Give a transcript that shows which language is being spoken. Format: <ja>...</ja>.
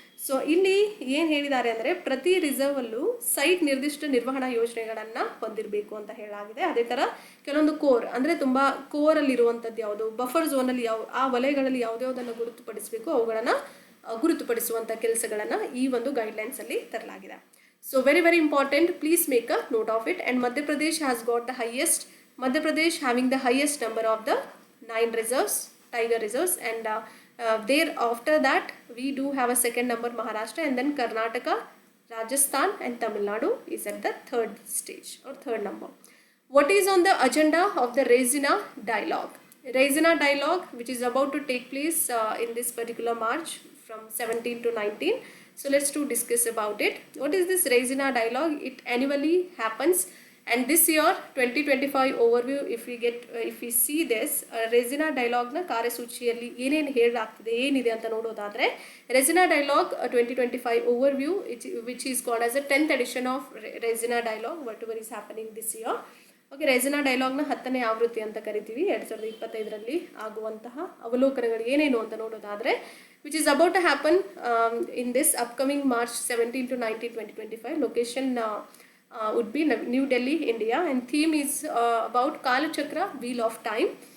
<kn>So ಇಲ್ಲಿ ಏನು ಹೇಳಿದ್ದಾರೆ ಅಂದರೆ ಪ್ರತಿ ರಿಸರ್ವಲ್ಲೂ ಸೈಟ್ ನಿರ್ದಿಷ್ಟ ನಿರ್ವಹಣಾ ಯೋಜನೆಗಳನ್ನು ಹೊಂದಿರಬೇಕು ಅಂತ ಹೇಳಲಾಗಿದೆ. ಅದೇ ಥರ ಕೆಲವೊಂದು ಅಂದರೆ ತುಂಬ ಕೋರಲ್ಲಿರುವಂಥದ್ದು ಯಾವುದು, ಬಫರ್ ಝೋನಲ್ಲಿ ಆ ವಲಯಗಳಲ್ಲಿ ಯಾವುದ್ಯಾವುದನ್ನು ಗುರುತುಪಡಿಸಬೇಕು ಅವುಗಳನ್ನು ಗುರುತುಪಡಿಸುವಂಥ ಕೆಲಸಗಳನ್ನು ಈ ಒಂದು ಗೈಡ್ಲೈನ್ಸಲ್ಲಿ ತರಲಾಗಿದೆ.</kn> <en>So very important, please make a note of it. And Madhya Pradesh has got the highest, Madhya having the highest number of the 9 reserves, tiger reserves, and there after that we do have a second number Maharashtra, and then Karnataka, Rajasthan and Tamil Nadu is at the third stage or third number. What is on the agenda of the Raisina dialogue? Raisina dialogue, which is about to take place in this particular March from 17 to 19. So let's discuss about it. What is this Raisina dialogue? It annually happens. And this year 2025 overview, if we see this Raisina dialogue na</en> <kn>ಕಾರ್ಯಸೂಚಿಯಲ್ಲಿ ಏನೇನು ಹೇಳಲಾಗ್ತಿದೆ ಏನಿದೆ ಅಂತ ನೋಡೋದಾದರೆ</kn> <en>Raisina dialogue 2025 overview, which is called as the 10th edition of Raisina dialogue, whatever is happening this year.</en> <kn>Raisina dialogue ನ 10ನೇ ಆವೃತ್ತಿ ಅಂತ ಕರಿತೀವಿ. 2025ರಲ್ಲಿ ಆಗುವಂತಹ ಅವಲೋಕನಗಳು ಏನೇನು ಅಂತ ನೋಡೋದಾದರೆ</kn> <en>which is about to happen in this upcoming March 17 to 19 2025. Location would be New Delhi, India, and theme is about Kalachakra, Wheel of Time.</en>